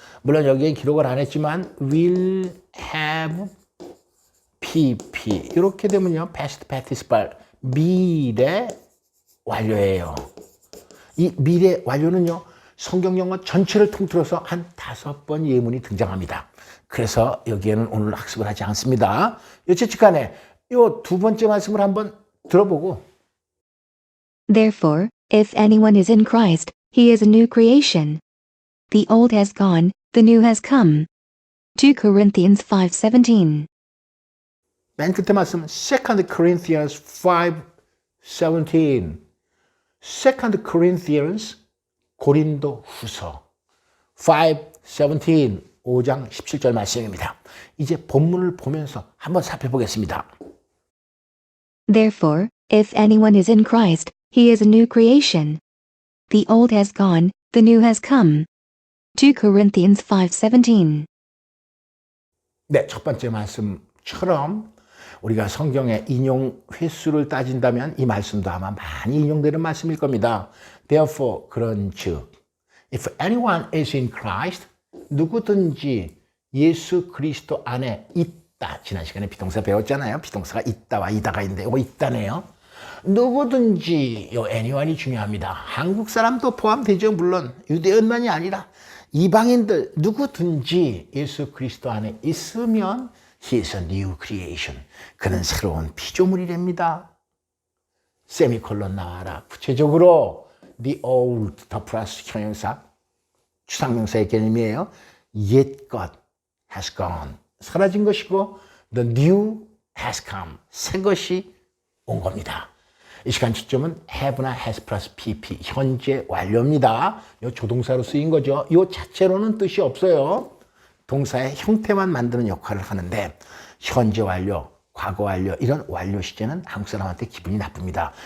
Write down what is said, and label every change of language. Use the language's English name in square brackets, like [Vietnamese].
[Korean] 물론 여기에 기록을 안 했지만 will have pp 이렇게 되면요 past participle 미래 완료예요. 이 미래 완료는요 성경 영어 전체를 통틀어서 한 5번 예문이 등장합니다. 그래서 여기에는 오늘 학습을 하지 않습니다. 여차치간에 이 두 번째 말씀을 한번 들어보고 [English] Therefore, if anyone is in Christ, he is a new creation. The old has gone, the new has come. 2 Corinthians 5:17. [Korean] 맨 끝에 말씀 2 Corinthians 5:17 2 Corinthians 고린도 후서 5:17 5장 17절 말씀입니다. 이제 본문을 보면서 한번 살펴보겠습니다. [English] Therefore, if anyone is in Christ, he is a new creation. The old has gone, the new has come. 2 Corinthians 5:17. [Korean] 네, 첫 번째 말씀처럼 우리가 성경의 인용 횟수를 따진다면 이 말씀도 아마 많이 인용되는 말씀일 겁니다. [English] Therefore, [Korean] 그런즉 [English] if anyone is in Christ, [Korean] 누구든지 예수 그리스도 안에 있다. 지난 시간에 비동사 배웠잖아요. 비동사가 있다와 이다가 있는데 이거 있다네요. 누구든지 요 anyone이 중요합니다. 한국 사람도 포함되죠. 물론 유대인만이 아니라 이방인들 누구든지 예수 그리스도 안에 있으면 [English] he is a new creation. [Korean] 그는 새로운 피조물이랍니다. 세미콜론 나와라. 구체적으로 [English] the old [Korean] 더 플러스 형용사 추상명사의 개념이에요. 옛 것 [English] has gone. [Korean] 사라진 것이고 [English] the new has come. [Korean] 새 것이 온 겁니다. 이 시간 초점은 have나 has 플러스 pp 현재 완료입니다. 이 조동사로 쓰인 거죠. 이 자체로는 뜻이 없어요. 동사의 형태만 만드는 역할을 하는데 현재 완료, 과거 완료 이런 완료 시제는 한국 사람한테 기분이 나쁩니다.